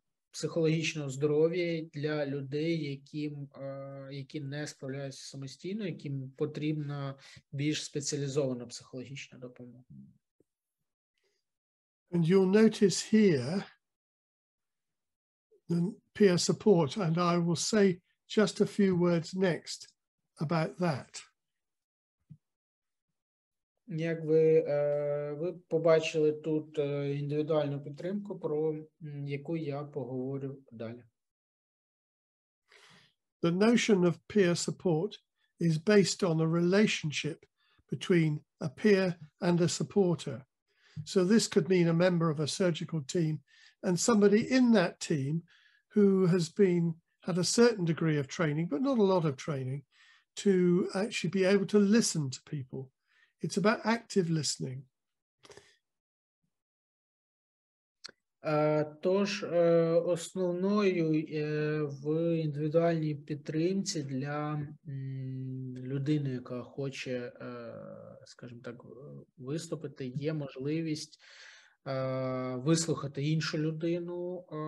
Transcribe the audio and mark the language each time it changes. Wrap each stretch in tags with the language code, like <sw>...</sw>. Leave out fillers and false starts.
<uk>психологічного здоров'я для людей, які не справляються самостійно, яким потрібна більш спеціалізована психологічна допомога.</uk> <en>And you'll notice here the peer support, and I will say just a few words next about that.</en> <uk>Як ви побачили тут індивідуальну підтримку, про яку я поговорю далі.</uk> <en>The notion of peer support is based on a relationship between a peer and a supporter. So this could mean a member of a surgical team and somebody in that team who has had a certain degree of training, but not a lot of training, to actually be able to listen to people. It's about active listening.</en> <uk>Тож основною в індивідуальній підтримці для людини, яка хоче, скажімо так, виступити, є можливість вислухати іншу людину,</uk>